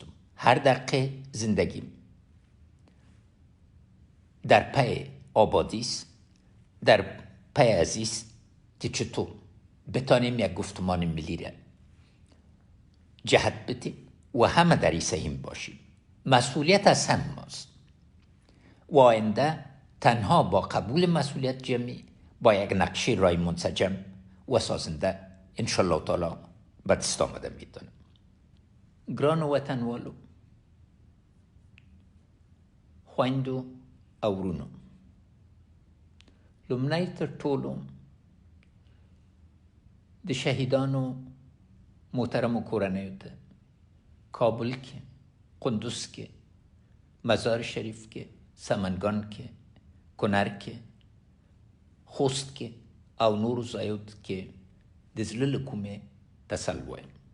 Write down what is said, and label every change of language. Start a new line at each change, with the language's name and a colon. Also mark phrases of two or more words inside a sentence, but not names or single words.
Persian: هر دقیقه زندگیم در پی آبادی است، در پی عزیز که چطور بتانیم یک گفتمان ملی را جهت بدیم و همه در این سهیم باشیم. مسئولیت از هم ماست و آینده تنها با قبول مسئولیت جمعی با یک نقشه رای منسجم و سازنده انشالله تعالی به دست آمده میتونه.
Pashto: گران وطن والو، خویندو او ورونو، لومړی تر ټولو د شهیدانو محترمو کورنیو ته کابل کې، قندوز کې، مزار شریف کې، سمنگان کې، کنر کې، خوست کې او نورو ځایو کې د زړه له کومې تسل وایم.